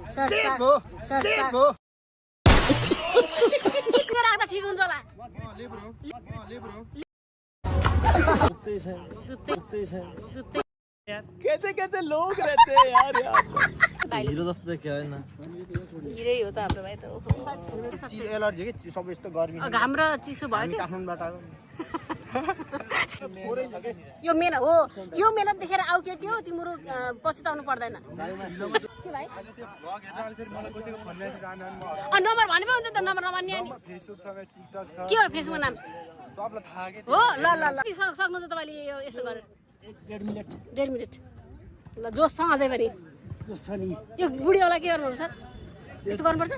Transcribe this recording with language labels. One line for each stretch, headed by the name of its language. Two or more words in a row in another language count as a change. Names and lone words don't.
Nepali: राख्दा ठिक हुन्छ होला
Hindi: कैसे कैसे लोग रहते हैं यार
Nepali: हिरो जस्तो देखियो हैन हिरै हो त हाम्रो भाइ त एलर्जी के सब यस्तो गर्मी घाम र चिसो भयो कि काठमाडौँबाट आएको यो मेहनत हो यो मेहनत देखेर आउ केटी हो तिम्रो पछुताउनु पर्दैन के भाइ नम्बर भने पो हुन्छ त नम्बर नमान्ने अनि के हो फेसबुकको नाम हो ल ल ल सक्नुहुन्छ तपाईँले यसो गरेर 1.5 मिनट ल जोससँग चाहिँ पनि यो बुढीवाला के गर्नुपर्छ यस्तो गर्नुपर्छ